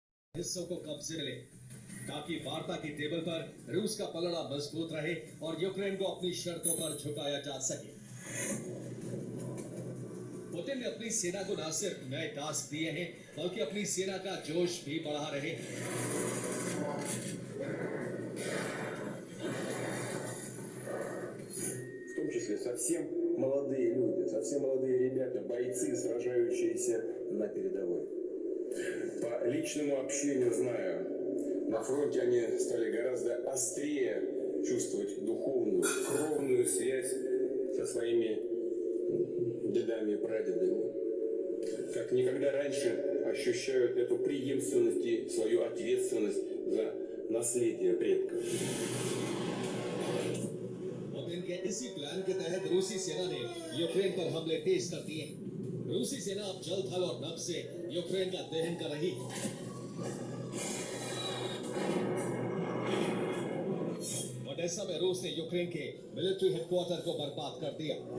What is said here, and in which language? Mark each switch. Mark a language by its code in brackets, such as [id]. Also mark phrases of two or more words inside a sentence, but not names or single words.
[hi] हिस्सों को कब्जे में ले ताकि वार्ता की टेबल पर रूस का पलड़ा मजबूत रहे और यूक्रेन को अपनी शर्तों पर झुकाया जा सके। पुतिन ने अपनी सेना को न सिर्फ नए टास्क दिए हैं बल्कि अपनी सेना का जोश भी बढ़ा रहे हैं। [ru] В том числе совсем молодые люди, совсем молодые ребята, бойцы, сражающиеся на передовой. По личному общению знаю, на фронте они стали гораздо острее чувствовать духовную, кровную связь со своими дедами и прадедами. Как никогда раньше ощущают эту преемственность и свою ответственность за наследие предков. [hi] पुतिन के इसी प्लान के तहत रूसी सेना ने यूक्रेन पर हमले तेज कर दिए। रूसी सेना अब जल थल और नभ से यूक्रेन का दहन कर रही है। ओडेसा में रूस ने यूक्रेन के मिलिट्री हेडक्वार्टर को बर्बाद कर दिया।